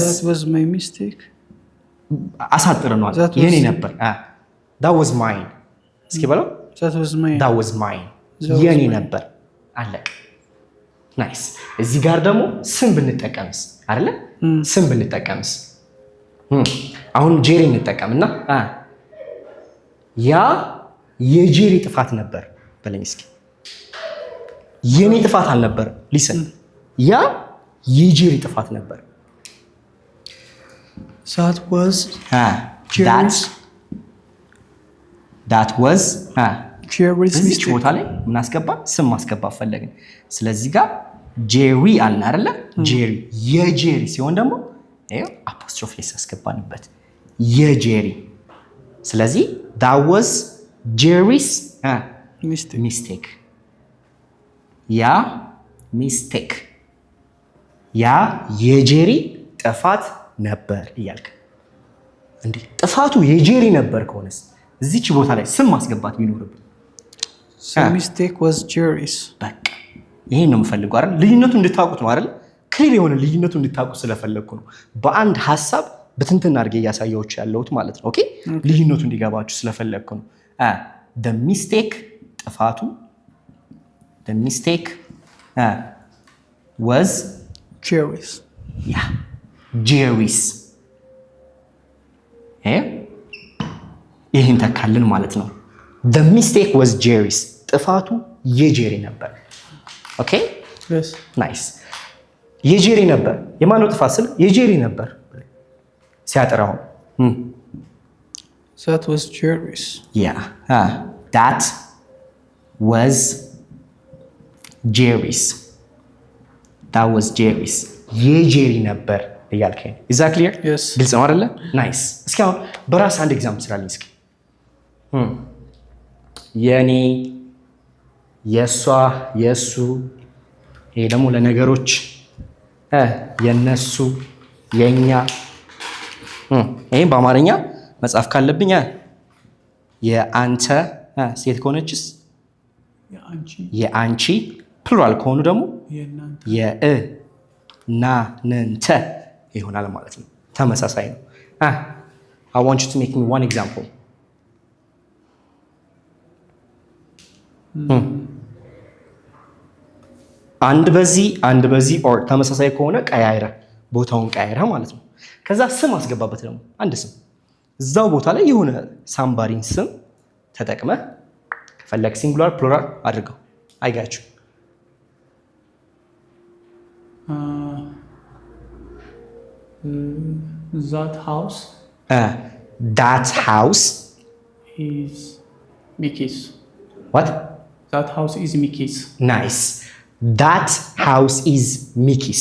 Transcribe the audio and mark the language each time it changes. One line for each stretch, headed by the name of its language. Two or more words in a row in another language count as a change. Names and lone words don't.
English: my mistake።
Amharic: አሳጥረናል። የኔ ነበር።
English: that was mine
Amharic: እስኪ በለው።
English: that was mine
Amharic: የኔ ነበር። አለቀ። ናይስ። እዚህ ጋር ደግሞ ስም ብንጠቀምስ አይደለ? ስም ብንጠቀምስ አሁን ጄሪ እንጠቀምና ያ የጄሪ ጥፋት ነበር በለኝ እስኪ። የኔ ጥፋት አልነበር። ሊሰን ያ የጄሪ ጥፋት ነበር።
English: that was Jerry's mistake።
Amharic: ቦታ ላይ ምን አስገባ? ስም ማስገባ ፈለግን። ስለዚህ ጋር ጄሪ አልን አይደለ? ጄሪ የጄሪ ሲሆን ደግሞ ይሄው
English: apostrophe s
Amharic: አስገባንበት የጄሪ። ስለዚህ
English: that was Jerry's mistake።
Amharic: ያ ሚስቴክ ያ የጄሪ ጥፋት ነበር እያልክ እንዴ። ጥፋቱ የጄሪ ነበር ከሆነስ እዚች ቦታ ላይ ስም ማስገባት ቢኖርብን
English: the mistake was Jerry's።
Amharic: በቃ ይሄን ነው የምፈልገው አይደል? ልዩነቱ እንድታውቁት ነው አይደል? ክሊር የሆነ ልዩነቱ እንድታውቁ ስለፈለግኩ ነው በአንድ ሀሳብ በትንትን አድርጌ እያሳየሁት ያለሁት ማለት ነው። ኦኬ ልዩነቱ እንዲገባችሁ ስለፈለግኩ ነው።
English: the mistake
Amharic: ጥፋቱ
English: the mistake was Jerry's።
Amharic: Jerry's ይህን ተካልን ማለት ነው።
English: the mistake was Jerry's
Amharic: ጥፋቱ የጄሪ ነበር። ኦኬ
English: yes
Amharic: ናይስ የጄሪ ነበር። የማነው ጥፋት ስል የጄሪ ነበር ሲያጠራው
English: that was Jerry's yeah that was Jerry's
Amharic: የጄሪ ነበር እያልከኝ
English: is that clear yes
Amharic: ግልጽ ነው አይደለ? ናይስ እስኪ አሁን በራስ አንድ ኤግዛምፕል ስራልኝ እስኪ የኔ የሷ የሱ ይሄ ደግሞ ለነገሮች የነሱ የኛ ይሄን በአማርኛ መጻፍ ካለብኝ የአንተ ሴት ከሆነችስ የአንቺ ፕሉራል ከሆኑ ደግሞ የእናንተ ይሆናል ማለት ነው። ተመሳሳይ ነው።
English: I want you to make me one example.
Amharic: አንድ በዚህ ኦር ተመሳሳይ ከሆነ ቀያይረ ቦታውን ቀያይረ ማለት ነው። ከዛ ስም አስገባበት ደግሞ አንድ ስም እዛው ቦታ ላይ የሆነ ሳምባሪን ስም ተጠቅመ ከፈለክ
English: singular plural
Amharic: አድርገው አይጋችሁ
English: that house is Mickey's. What? That house is Mickey's. Nice. That house is Mickey's.